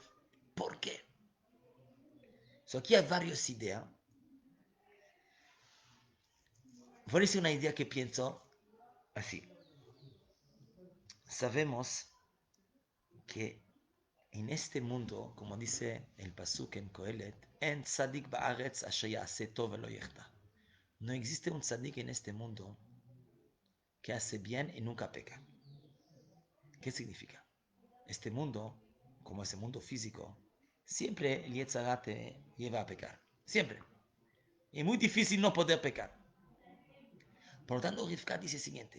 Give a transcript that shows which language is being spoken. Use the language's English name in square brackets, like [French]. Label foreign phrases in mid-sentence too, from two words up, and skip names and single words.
[Spanish] ¿Por qué? Aquí hay varias ideas. Voy a decir una idea que pienso así. Sabemos que en este mundo, como dice el Pasuk en Kohelet, [Hebrew] אין צדיק בארץ אשר יעשה טוב ולא יחטא. [Spanish] No existe un tzadik en este mundo que hace bien y nunca peca. ¿Qué significa? Este mundo, como ese mundo físico, siempre el [Hebrew] יצר הרע [Spanish] te lleva a pecar. Siempre. Es muy difícil no poder pecar. Por lo tanto, Rivka dice lo siguiente.